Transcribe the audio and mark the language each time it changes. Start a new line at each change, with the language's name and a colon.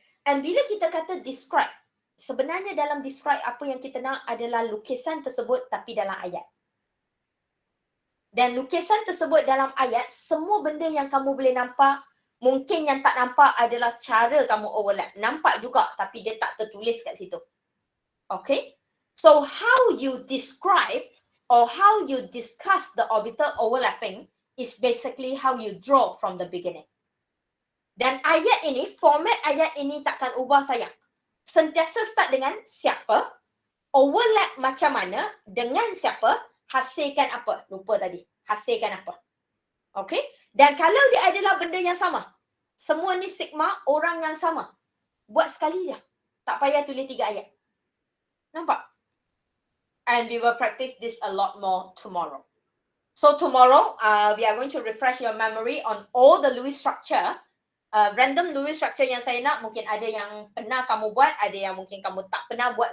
Malay: And bila kita kata describe, sebenarnya dalam describe apa yang kita nak adalah lukisan tersebut tapi dalam ayat. Dan lukisan tersebut dalam ayat, semua benda yang kamu boleh nampak, mungkin yang tak nampak adalah cara kamu overlap. Nampak juga tapi dia tak tertulis kat situ. Okay.
English: So how you describe or how you discuss the orbital overlapping is basically how you draw from the beginning.
Malay: Dan ayat ini, format ayat ini takkan ubah sayang. Sentiasa start dengan siapa, overlap macam mana, dengan siapa, hasilkan apa. Lupa tadi, hasilkan apa. Okay. Dan kalau dia adalah benda yang sama, semua ni sigma, orang yang sama, buat sekali je. Tak payah tulis 3 ayat. Nampak?
English: And we will practice this a lot more tomorrow. So tomorrow, we are going to refresh your memory on all the Lewis structure.
Malay: Random Lewis structure yang saya nak, mungkin ada yang pernah kamu buat, ada yang mungkin kamu tak pernah buat.